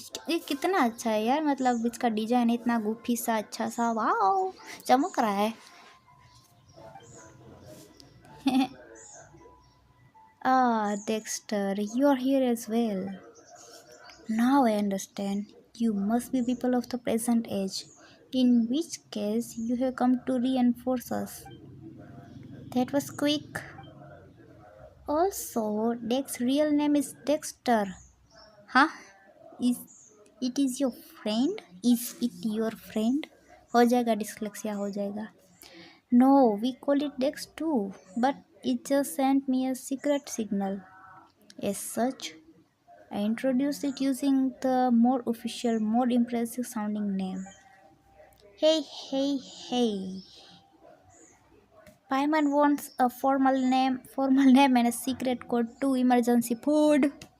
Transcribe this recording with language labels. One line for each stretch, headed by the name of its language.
Hindi: ये कितना अच्छा है यार, मतलब इसका डिजाइन इतना गुफी सा अच्छा सा, वाओ चमक रहा है।
English: Ah, Dexter, you are here as well. Now I understand. You must be people of the present age. In which case, you have come to reinforce us. That was quick. Also, Dex's real name is Dexter. Huh? Is it is your friend? Is it your friend?
Hindi: हो जाएगा, dyslexia हो जाएगा.
English: No, we call it Dex too, but it just sent me a secret signal. As such, I introduced it using the more official, more impressive sounding name. Hey, hey, hey. Paimon wants a formal name and a secret code to emergency food.